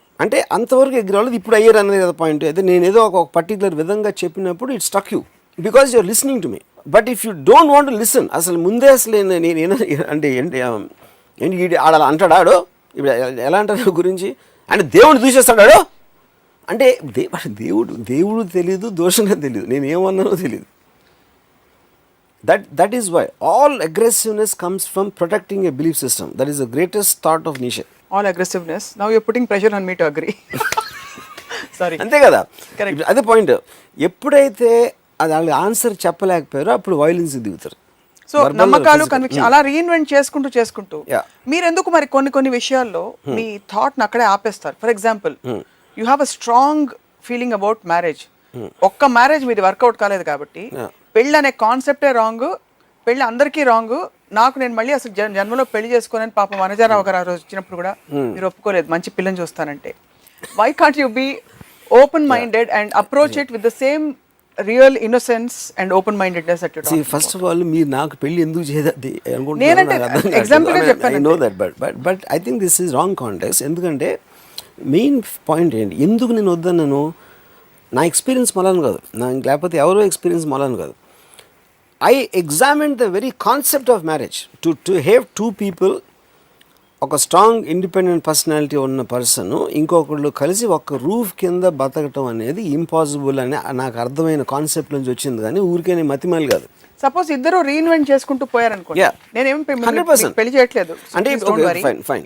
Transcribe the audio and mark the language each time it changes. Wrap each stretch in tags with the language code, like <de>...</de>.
<te>అంటే అంతవరకు ఎగ్రీ అవ్వలేదు, ఇప్పుడు అయ్యారు అనేది కదా పాయింట్. అయితే నేను ఏదో ఒక పర్టికులర్ విధంగా చెప్పినప్పుడు</te> <en>It struck you because you're listening to me. But if you don't want to listen,</en> <te>అసలు ముందే అసలు నేను అంటే ఏంటి ఆడ అంటాడాడో, ఇప్పుడు ఎలా అంటారు గురించి అంటే దేవుడు దూషిస్తాడాడో అంటే దేవుడు తెలీదు, దోషంగా తెలీదు, నేను ఏమన్నానో తెలీదు.</te> <en>That is why all aggressiveness comes from protecting a belief system. That is the greatest thought of Nietzsche. All aggressiveness. Now you're putting pressure on me to agree. Sorry.</en> <te>అంతే కదా, అదే పాయింట్. ఎప్పుడైతే అది వాళ్ళు ఆన్సర్ చెప్పలేకపోయారో అప్పుడు violence దిగుతారు. So నమ్మకాలు, conviction అలా రీఇన్వెంట్ చేసుకుంటూ మీరు ఎందుకు మరి కొన్ని విషయాల్లో మీ థాట్ని అక్కడే ఆపేస్తారు?</te> <en>For example, you have a strong feeling about marriage.</en> <te>ఒక్క మ్యారేజ్ మీది వర్కౌట్ కాలేదు కాబట్టి పెళ్ళి అనే కాన్సెప్టే రాంగ్, పెళ్ళి అందరికీ రాంగ్, నేను మళ్ళీ అసలు జన్మలో పెళ్లి చేసుకోనని పాపం వనజారావు గారు ఆ రోజు వచ్చినప్పుడు కూడా మీరు ఒప్పుకోలేదు మంచి పిల్లని చూస్తానంటే.</te> <en>Why can't you be open minded and approach it with the same real innocence and open mindedness that you talk about?</en> <te>First of all మీరు నాకు పెళ్లి ఎందుకు చేయదది అనుకుంటున్నాను, ఎగ్జాంపుల్ చెప్పాను.</te> <en>I know that, but I think this is wrong context.</en> <te>ఎందుకంటే main point ఏంటి, ఎందుకు నేను వద్దన్నాను, నా ఎక్స్పీరియన్స్ మళ్ళని కాదు, లేకపోతే ఎవరో ఎక్స్పీరియన్స్ మళ్ళని కాదు.</te> <en>I examined the very concept of marriage. To have two people</en> <te>ఒక స్ట్రాంగ్ ఇండిపెండెంట్ పర్సనాలిటీ ఉన్న పర్సన్ ఇంకొకళ్ళు కలిసి ఒక రూఫ్ కింద బతకటం అనేది ఇంపాసిబుల్ అని నాకు అర్థమైన కాన్సెప్ట్ నుంచి వచ్చింది, కానీ ఊరికే మతిమాలి కాదు. సపోజ్ ఇద్దరు రీఇన్వెంట్ చేసుకుంటూ పోయారనుకోండి,</te> <en>Yeah.</en> <te>నేనేం</te> <en>100%.</en> <te>పెళ్లి చేయట్లేదు అంటే fine.</te>